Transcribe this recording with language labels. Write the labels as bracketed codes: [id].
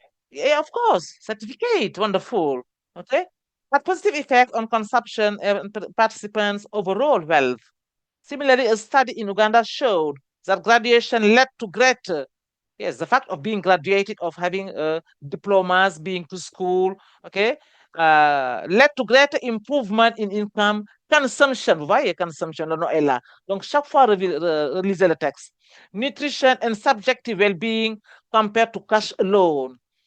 [en] Yeah, of course, certificate, wonderful, okay. A positive effect on consumption and participants' overall wealth. Similarly, a study in Uganda showed that graduation led to greater, yes, the fact of being graduated, of having diplomas, being to school, okay, led to greater improvement in income, consumption. [fr] Vous voyez, consumption, le nom est là. Donc, chaque fois, relisez le texte. [en] Nutrition and subjective well-being compared to cash alone.